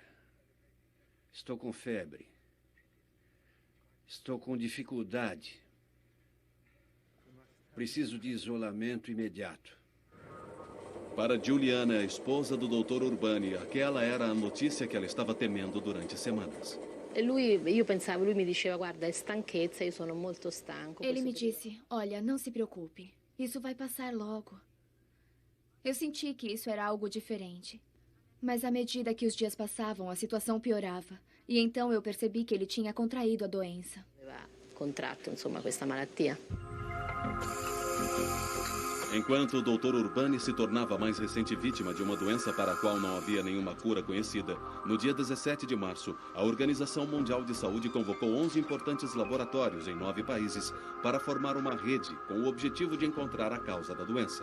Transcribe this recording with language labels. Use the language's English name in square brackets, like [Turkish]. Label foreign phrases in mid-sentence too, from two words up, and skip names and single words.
[Portuguese] Estou com febre. Estou com dificuldade. Preciso de isolamento imediato. Para Juliana, a esposa do Dr. Urbani, aquela era a notícia que ela estava temendo durante semanas. [Italian] Io pensavo, lui mi diceva, guarda, è stanchezza, io sono molto stanco. [Portuguese] Ele me disse, olha, não se preocupe, isso vai passar logo. Eu senti que isso era algo diferente. Mas à medida que os dias passavam, a situação piorava. E então eu percebi que ele tinha contraído a doença. [Italian] Aveva contratto, insomma, questa malattia. [Portuguese] Enquanto o Dr. Urbani se tornava a mais recente vítima de uma doença para a qual não havia nenhuma cura conhecida, no dia 17 de março, a Organização Mundial de Saúde convocou 11 importantes laboratórios em 9 países para formar uma rede com o objetivo de encontrar a causa da doença.